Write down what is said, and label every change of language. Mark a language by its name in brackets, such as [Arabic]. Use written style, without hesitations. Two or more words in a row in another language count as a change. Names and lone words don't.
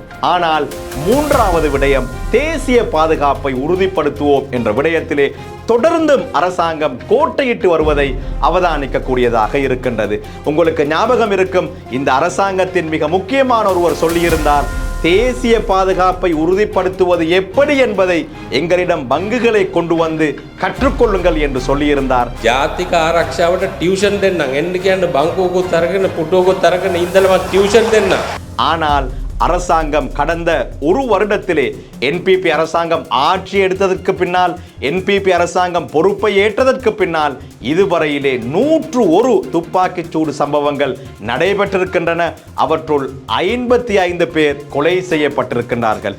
[Tamil] ஆனால் மூன்றாவது விடயம், தேசிய பாதுகாப்பை உறுதிப்படுத்துவோம் என்ற விடயத்திலே தொடர்ந்தும் அரசாங்கம் கோட்டையிட்டு வருவதை அவதானிக்கக்கூடியதாக இருக்கின்றது. உங்களுக்கு ஞாபகம் இருக்கும், இந்த அரசாங்கத்தின் மிக முக்கியமான ஒருவர் சொல்லியிருந்தார், தேசிய பாதுகாப்பை உறுதிப்படுத்துவது எப்படி என்பதை எங்களிடம் பங்குகளை கொண்டு வந்து கற்றுக்கொள்ளுங்கள் என்று சொல்லியிருந்தார். [Sinhala] ජාතික ආරක්ෂාවට ටියුෂන් දෙන්නම් එන්න කියන්නේ බංකුවකුත් අරගෙන පුටුවකුත් අරගෙන ඉඳලම ටියුෂන් දෙන්න. [Tamil] ஆனால் அரசாங்கம் கடந்த ஒரு வருடத்திலே NPP அரசாங்கம் ஆட்சி எடுத்ததற்கு பின்னால், NPP அரசாங்கம் பொறுப்பை ஏற்றதற்கு பின்னால் இதுவரையிலே 101 துப்பாக்கிச்சூடு சம்பவங்கள் நடைபெற்றிருக்கின்றன. அவற்றுள் 55 பேர் கொலை செய்யப்பட்டிருக்கின்றார்கள்.